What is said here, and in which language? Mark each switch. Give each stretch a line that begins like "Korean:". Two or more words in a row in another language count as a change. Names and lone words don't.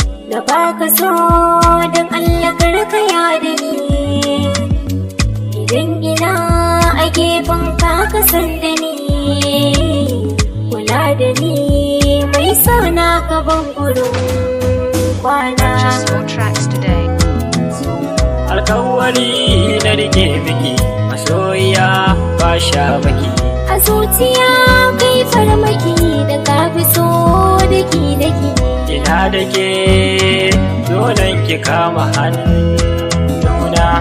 Hausa: Na baka so don Allah kar ka yada ni. Idan ina a gefen ka, ka san da ni. Kula da ni mai sa na gaban gurin kwana.
English: Purchase your tracks today.
Hausa: Alkawari na rike miki masoyiya ba sha baki. A zuciya kai farmaki da ka fi so daki-daki. Ina da ke dole ki kama hannuna.